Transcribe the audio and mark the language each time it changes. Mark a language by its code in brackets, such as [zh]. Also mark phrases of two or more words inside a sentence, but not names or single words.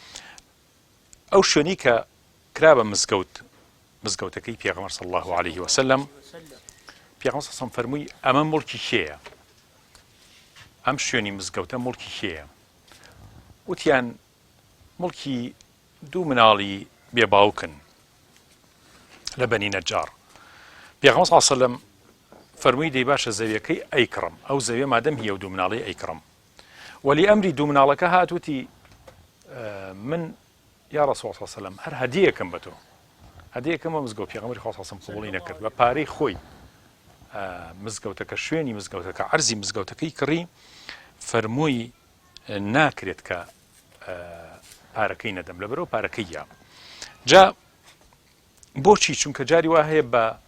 [ckb] ئەو شوێنی کە کرا بە مزگەوتەکەی پێغەمبەر [ar] صلی الله عليه وسلم [ckb] پێغەمبەر [ar] صلی الله عليه وسلم [ckb] فەرمووی ئەمە موڵکی کێیە ئەم شوێنی مزگەوتە موڵکی کێیە وتیان موڵکی دوو مناڵی بێباوکن لە بەنی نەجار پێغەمبەر [ar] صلی الله عليه وسلم [ckb] فەرمووی دەی باشە زەویەکەی ئەیکڕم ئەو زەویە مادەم هیە و دوو مناڵی ئەیکڕم وەلی ئەمری دوو مناڵەکە هاتووتی من [ar] یا ڕەسوڵ الله صلی الله عليه وسلم [ckb] هەر هەدیەکەم بە تۆ هەدیەکەمە مزگەوت پێغەمبەری خوا [ar] صلی الله عليه وسلم [ckb] قبوڵی نەکرد بە پارەی خۆی مزگەوتەکە شوێنی مزگەوتەکە عەرزی مزگەوتەکەی کڕی فەرمووی ناکرێت کە پارەکەی نەدەم لەبەرەوە پارەکەیە جا بۆچی چونکە جاری وا هەیە بە